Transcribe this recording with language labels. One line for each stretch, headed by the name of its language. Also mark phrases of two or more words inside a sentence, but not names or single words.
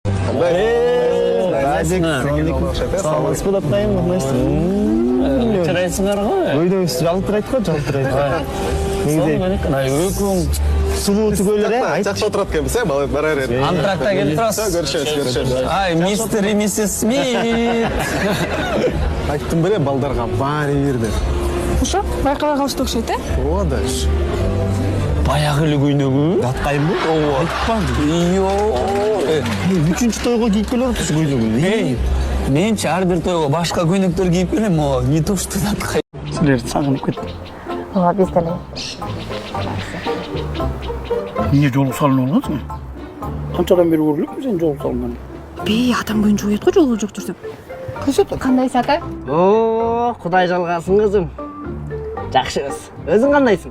Kyrgyz: Саламатсыз болуп атпайбы, кандай? Чырайсыңар го? Өйдөбүз жалтырайт го, жалтырайт. Негизи сулуу түгөлөр, Жакшы отурат экенбиз, бара бер. Антракта келип турасыз. Көрүшөбүз. Ай,
Russian: мистер и миссис Смит.
Kyrgyz: айттым беле, балдарга баары бир деп. Ошо, байкабай калышты окшойт, Ооба да. Баягы эле көйнөгү. Аткайбы? Ооба. Йоо. Үчүнчү тойго кийип келип атасыз көйнөгүн. Менчи ар бир тойго башка көйнөктөр кийип келем,
Russian: не то что аткай.
Kyrgyz: Силерди сагынып кеттим. Ооба, биз деле. Эмне жолу салынып алгансың? Канчадан бери көрүлүкпү сен жолу салынган? Бей, адам көйүнчө уят го жолу жок жүрсөм. Кандайсың ата? О, Кудай жалгасын кызым. Жакшыбыз. Өзүң кандайсың?